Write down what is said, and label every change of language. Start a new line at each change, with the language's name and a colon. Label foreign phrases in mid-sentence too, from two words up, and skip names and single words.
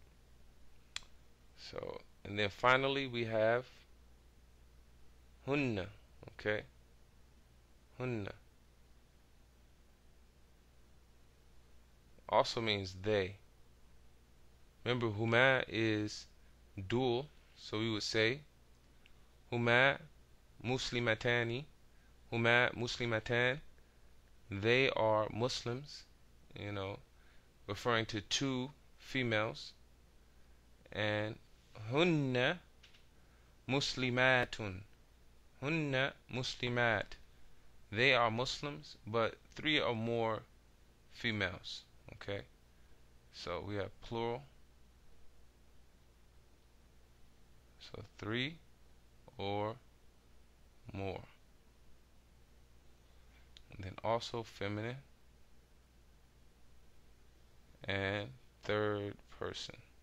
English: So, and then finally we have hunna. Okay, hunna also means they. Remember, huma is dual, so we would say
Arabic: هما مسلمتان، هما مسلمتان.
English: They are Muslims, referring to two females. And
Arabic: هن مسلمات، هن مسلمات.
English: They are Muslims, but three or more females. Okay, so we have plural. So three or more. And then also feminine and third person.